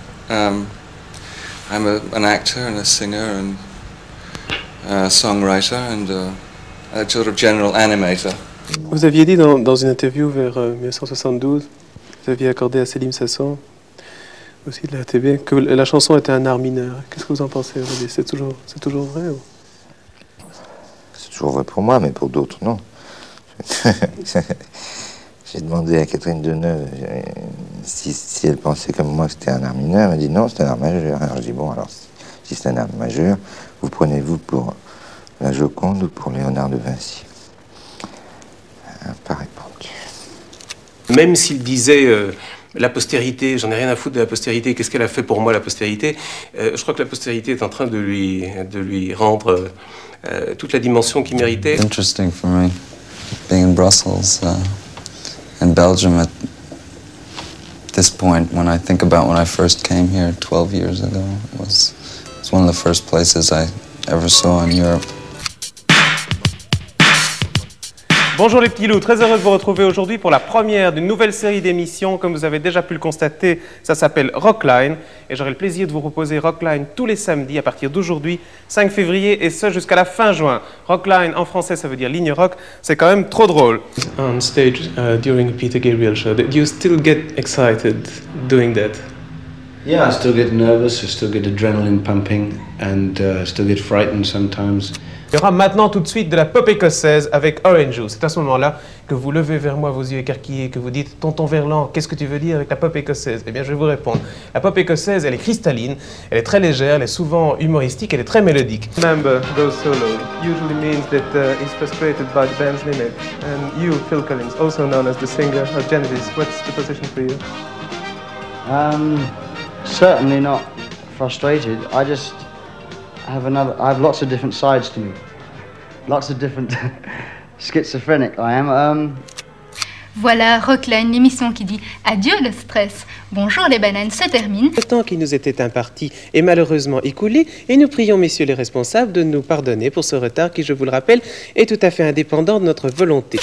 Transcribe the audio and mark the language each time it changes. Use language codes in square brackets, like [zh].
[en] I'm an actor and a singer and a songwriter and a sort of general animator. [fr] Vous aviez dit dans une interview vers 1972, vous aviez accordé à Céline Sasson, aussi de la TV, que la chanson était un art mineur. Qu'est-ce que vous en pensez aujourd'hui? C'est toujours vrai ou... C'est toujours vrai pour moi, mais pour d'autres, non. J'ai demandé à Catherine Deneuve si elle pensait comme moi que c'était un art mineur. Elle m'a dit non, c'est un art majeur. Alors je dis bon, alors si c'est un art majeur, vous prenez-vous pour la Joconde ou pour Léonard de Vinci? Pas répondu. Même s'il disait la postérité, j'en ai rien à foutre de la postérité, qu'est-ce qu'elle a fait pour moi la postérité, je crois que la postérité est en train de lui rendre toute la dimension qu'il méritait. [en] Interesting for me, being in Brussels and Belgium at this point. When I think about when I first came here 12 years ago, it's one of the first places I ever saw in Europe. [fr] Bonjour les petits loups, très heureux de vous retrouver aujourd'hui pour la première d'une nouvelle série d'émissions. Comme vous avez déjà pu le constater, ça s'appelle Rockline. Et j'aurai le plaisir de vous proposer Rockline tous les samedis à partir d'aujourd'hui, 5 février, et ce jusqu'à la fin juin. Rockline en français, ça veut dire ligne rock, c'est quand même trop drôle. [en] On stage during a Peter Gabriel show, do you still get excited doing that? Yeah, I still get nervous, I still get adrenaline pumping, and still get frightened sometimes. [fr] Il y aura maintenant tout de suite de la pop écossaise avec Orange Juice. C'est à ce moment-là que vous levez vers moi vos yeux écarquillés, que vous dites « Tonton Verlan, qu'est-ce que tu veux dire avec la pop écossaise ?» Eh bien, je vais vous répondre. La pop écossaise, elle est cristalline, elle est très légère, elle est souvent humoristique, elle est très mélodique. [en] Member goes solo usually means that he's frustrated by the band's limit. And you, Phil Collins, also known as the singer of Genesis, what's the position for you? Certainly not frustrated. I have lots of different sides to me. Lots of different schizophrenic I am. [fr] Voilà Rockline, l'émission qui dit adieu le stress. Bonjour les bananes se termine. Le temps qui nous était imparti est malheureusement écoulé et nous prions messieurs les responsables de nous pardonner pour ce retard qui, je vous le rappelle, est tout à fait indépendant de notre volonté.